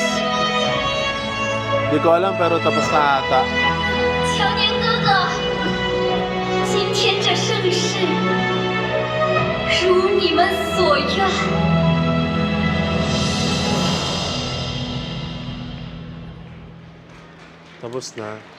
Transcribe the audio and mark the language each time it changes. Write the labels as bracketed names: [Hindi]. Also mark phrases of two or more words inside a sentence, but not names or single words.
[Filipino] Hindi ko alam, pero tapos na ata. [Chinese] 乔年哥哥，今天这盛世如你们所愿。 [Filipino] Tapos na.